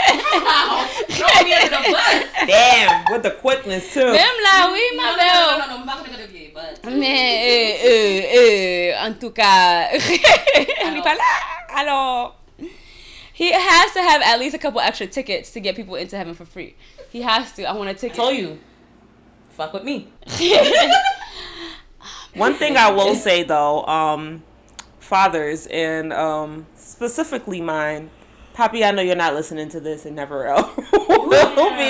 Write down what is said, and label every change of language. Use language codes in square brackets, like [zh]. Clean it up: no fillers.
[en] Damn, with the quickness too. [fr] Même là, oui, ma belle. Mais, en tout cas, on n'est pas là. [en] Alors, he has to have at least a couple extra tickets to get people into heaven for free. He has to. I want a ticket. Told you. Fuck with me. One thing I will say though, fathers and specifically mine, Papi, I know you're not listening to this and never will be.